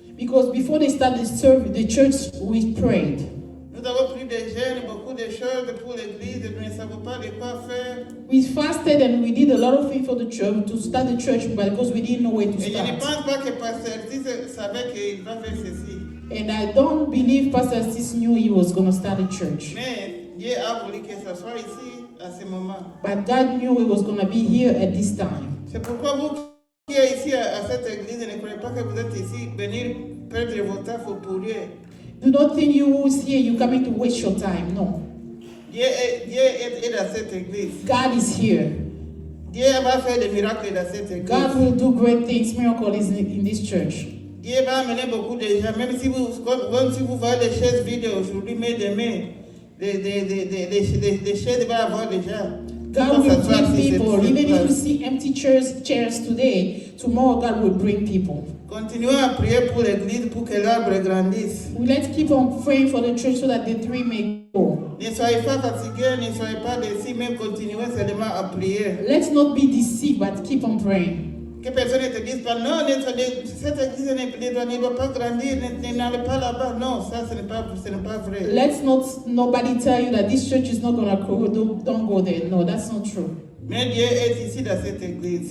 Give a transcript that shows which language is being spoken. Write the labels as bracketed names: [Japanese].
[English] Because before they started the church, we prayed. [French] Nous avons pris des jeunes, beaucoup de choses pour l'église, nous ne savons pas de quoi faire. [English] We fasted and we did a lot of things for the church, to start the church, but because we didn't know where to [French] Et je ne [English] start. [French] pense pas que pasteur Artis savait qu'il va faire ceci. [English] And I don't believe Pastor Sis knew he was going to start a church. [French] Mais Dieu a voulu que ça soit ici à ce moment. [English] But God knew he was going to be here at this time. [French] C'est pourquoi vous qui êtes ici à cette église, ne croyez pas que vous êtes ici venir perdre votre temps pour rien. [English] Do not think you who's here, you're coming to waste your time. No. [French] Dieu est dans cette église. [English] God is here. [French] Dieu va faire des miracles dans cette église. [English] God will do great things, miracles in this church. [French] Dieu va amener beaucoup de gens. Même si vous voyez les chaises vides aujourd'hui, mais demain, les chaises vont avoir des gens. [English] God will bring people. Even if you see empty chairs today, tomorrow God will bring people. [French] Continuons à prier pour l'église pour que l'arbre grandisse. [English] Let's keep on praying for the church so that the tree may grow. [French] Ne soyez pas fatigués, ne soyez pas déçus, mais continuez seulement à prier. [English] Let's not be deceived, but keep on praying. [French] Que personne ne te dise pas, non, cette église ne doit pas grandir, n'allez pas là-bas. Non, ça, ce n'est pas vrai. [English] Let's not nobody tell you that this church is not going to grow. Don't go there. No, that's not true. [French] Mais Dieu est ici dans cette église.